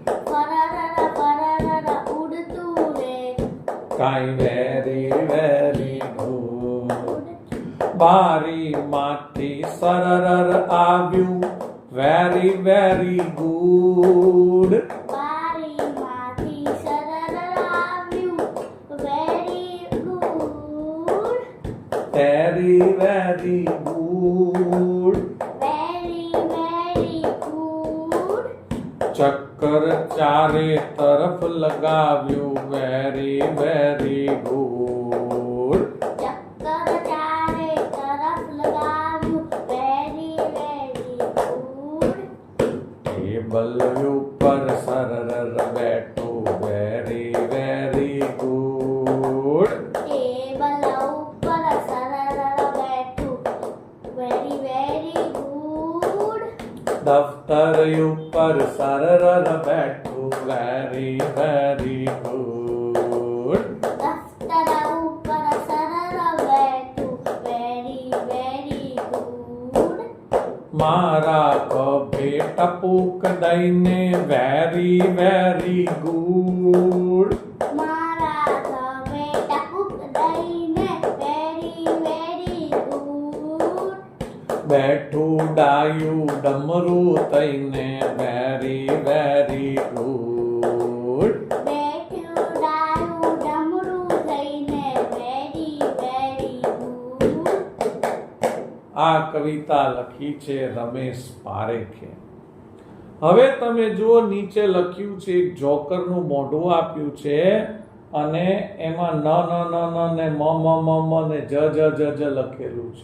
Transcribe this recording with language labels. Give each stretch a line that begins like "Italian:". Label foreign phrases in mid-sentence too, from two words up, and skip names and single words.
English: કાંઈ very very good.
Gujarati: બારી માંથી સરર આવ્યું
English: very very good. Very, very good. Very, very good.
Gujarati: ચક્કર ચારે તરફ લગાવ્યું
English: very, very good.
Gujarati: ચક્કર ચારે તરફ લગાવ્યું
English: very, very good.
Gujarati: ટેબલ ઉપર સરર બેઠું
English: very, very good.
Gujarati: ટેબલ ઉપર સરળ બેઠું
English: very, very good.
Gujarati: દફતર ઉપર સરર બેઠું
English: very, very good.
Gujarati: દફતર ઉપર સરળ બેઠું
English: very, very good.
Gujarati: મારા ખભે ટપુક દઈને
English: very, very good.
Gujarati: મારા ખભે ટપુક દઈને
English: very, very good.
Gujarati: બેઠું ડાયું ડમરું થઈને
English: very, very good.
Gujarati: બેઠું ડાયું ડમરું થઈને
English: very, very good.
Gujarati: આ કવિતા લખી છે રમેશ પારેખે. હવે તમે જુઓ નીચે લખ્યું છે એક જોકરનું મોઢું આપ્યું છે અને એમાં ન ન ન ન ને મ મ મ મ ને જ જ જ જ લખેલું છે.